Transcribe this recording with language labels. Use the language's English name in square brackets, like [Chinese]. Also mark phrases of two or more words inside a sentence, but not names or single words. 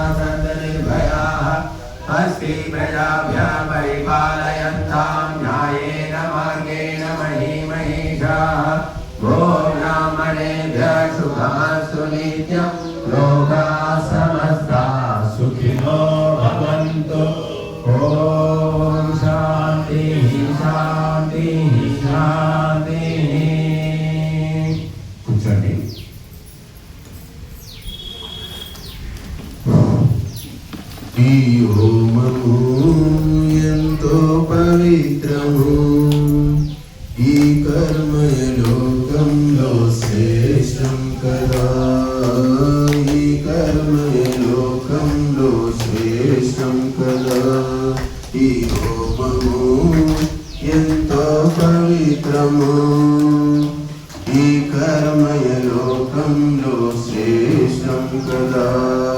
[Sanskrit] सन्तु निर्भयाः अस्ति प्रजाभ्यः परिपालयन्तां न्यायेन मार्गेण मही महिषाः ब्राह्मणेभ्यः शुभमस्तु नित्यं लोकाः समस्ताः सुखिनो भवन्तु ॐ शान्तिः शान्तिः शान्तिः కూర్చోండి [Telugu] ఈ హోమము ఎంతో పవిత్రము ఈ కర్మయ లోకంలో శ్రేష్టం కదా ఈ కర్మయ లోకంలో శ్రేష్టం కదా ఈ హోమము ఎంతో పవిత్రము ఈ కర్మయ లోకంలో శ్రేష్టం కదా